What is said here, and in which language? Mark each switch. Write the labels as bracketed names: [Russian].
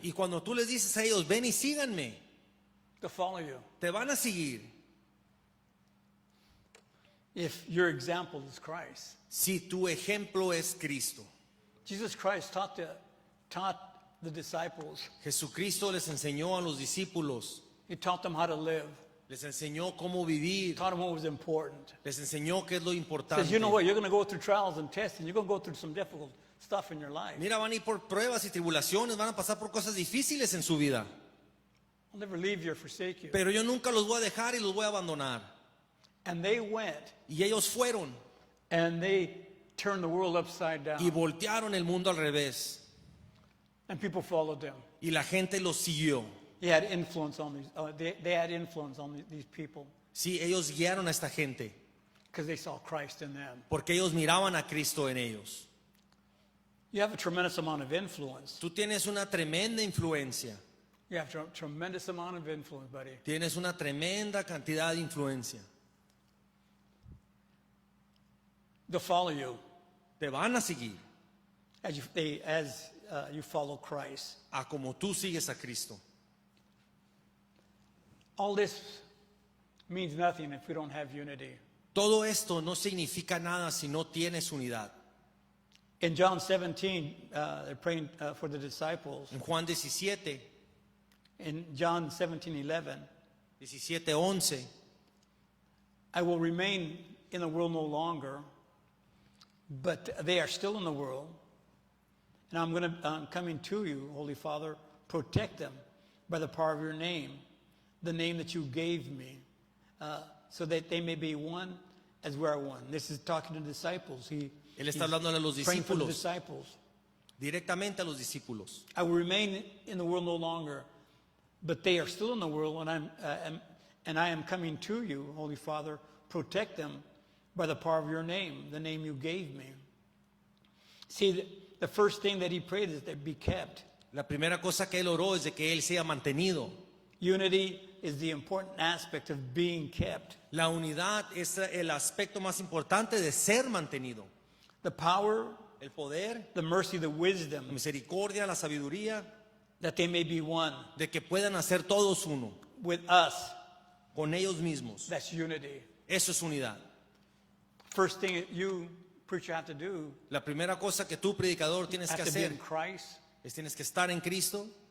[Spanish] Y cuando tú les dices a ellos, ven y síganme, [English] they'll follow you. [Spanish] te van a seguir. [English] If your example is Christ. [Spanish] Si tu ejemplo es Cristo. [English] Jesus Christ taught the disciples. [Spanish] Jesucristo les enseñó a los discípulos, [English] He taught them how to live. [Spanish] les enseñó cómo vivir, [English] Taught them what was important. [Spanish] les enseñó qué es lo [English] He [Spanish] importante. [English] says, you know what? You're going to go through trials and tests, and you're going to go through some difficult stuff in your life. [Spanish] Mira, van a ir por pruebas y tribulaciones, van a pasar por cosas difíciles en su vida. [English] I'll never leave you or forsake you. [Spanish] Pero yo nunca los voy a dejar y los voy a abandonar. [English] And they went, [Spanish] Y ellos fueron [English] and they turned the world upside down. [Spanish] y voltearon el mundo al revés. [English] And people followed them. [Spanish] Y la gente los siguió. [English] He had influence on these. They had influence on these people [Spanish] Sí, ellos guiaron a esta gente [English] because they saw Christ in them. [Spanish] porque ellos miraban a Cristo en ellos. [English] You have a tremendous amount of influence. [Spanish] Tú tienes una tremenda influencia. [English] You have a tremendous amount of influence, buddy. [Spanish] Tienes una tremenda cantidad de influencia. [English] They'll follow you [Spanish] Te van a seguir [English] as you follow Christ. [Spanish] a como tú sigues a Cristo. [English] All this means nothing if we don't have unity. [Spanish] Todo esto no significa nada si no tienes unidad. [English] In John 17, they're praying for the disciples. [Spanish] En Juan 17, [English] In John 17:11, [Spanish] 17:11, [English] I will remain in the world no longer, but they are still in the world. And I'm coming to you, Holy Father. Protect them by the power of your name, the name that you gave me, so that they may be one as we are one. This is talking to disciples. [Spanish] Él está hablando a los [English] praying for the [Spanish] discípulos, [English] disciples. [Spanish] directamente a los discípulos. [English] I will remain in the world no longer, but they are still in the world, and I am coming to you, Holy Father. Protect them by the power of your name, the name you gave me. See, the first thing that he prayed is that be kept. [Spanish] La primera cosa que él oró es de que él sea mantenido. [English] Unity is the important aspect of being kept. [Spanish] La unidad es el aspecto más importante de ser mantenido. [English] The power, [Spanish] El poder, [English] the mercy, the [Spanish] la [English] wisdom, [Spanish] misericordia, la sabiduría, [English] that they may be one [Spanish] de que puedan hacer todos uno, [English] with us. [Spanish] con ellos mismos. [English] That's unity. [Spanish] Eso es unidad. [English] First thing that you, preacher, have to do, [Spanish] La primera cosa que tú, predicador, tienes que [English] have to be [Spanish] hacer [English] in Christ, [Spanish] es tienes que estar en Cristo,